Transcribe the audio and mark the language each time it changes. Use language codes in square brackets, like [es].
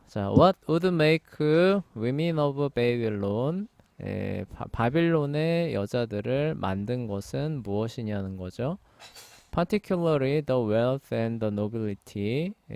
[en] 자, What would make women of Babylon? [ko] 바빌론의 여자들을 만든 것은 무엇이냐는 거죠. [en] Particularly the wealth and the nobility.